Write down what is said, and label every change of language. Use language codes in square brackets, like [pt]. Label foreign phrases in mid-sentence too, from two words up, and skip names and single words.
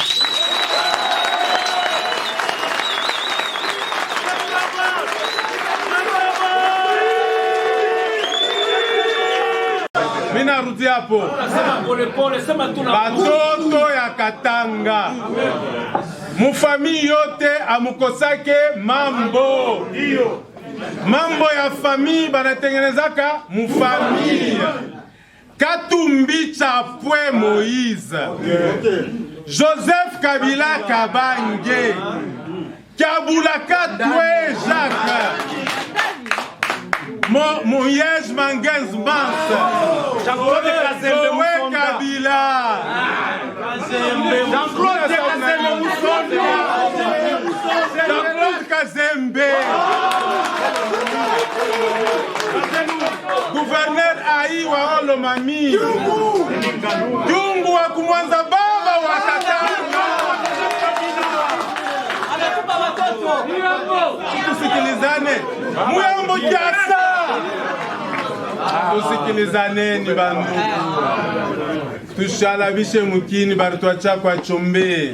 [sw] Mina rudi hapo batoto ya Katanga, mufami yote amukosake mambo [fr] mambo ya famille [sw] banatengenezaka mufamille. Katumbi Chapwe Moïse, Joseph Kabila Kabange, Kabula Katwe Jacques, Moyej Mangenz Mans, Zoé Kabila, Jean-Claude Kazembe, gouverneur Aïe wa Olomami, Dungu wa Kumwanza baba wa Katanga. Tusikilizane, Muyambo Kiasa. Tusikilizane ni bandugu. Tushalabishe mukini barutwacha kwa Chombe.